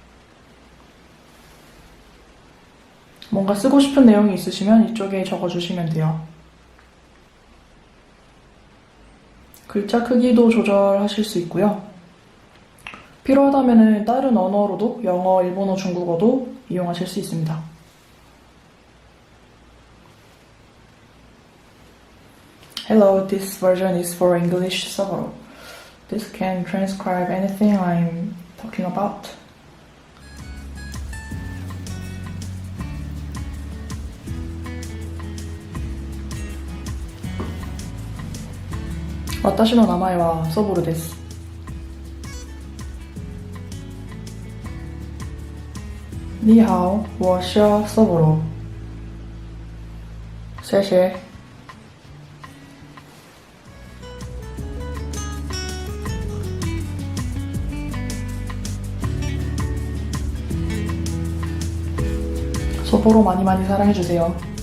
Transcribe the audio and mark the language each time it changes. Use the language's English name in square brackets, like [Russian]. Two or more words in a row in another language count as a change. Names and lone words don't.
[Korean] 뭔가 쓰고 싶은 내용이 있으시면 이쪽에 적어주시면 돼요. 글자 크기도 조절하실 수 있고요. 필요하다면 다른 언어로도 영어, 일본어, 중국어도 이용하실 수 있습니다. [English] Hello, this version is for English Soboro. This can transcribe anything I'm talking about. [Japanese] 와타시の名前はソボルです。 [Chinese] 你好，我是ソボロ。 [Korean] 谢谢。소보로 많이 많이 사랑해주세요.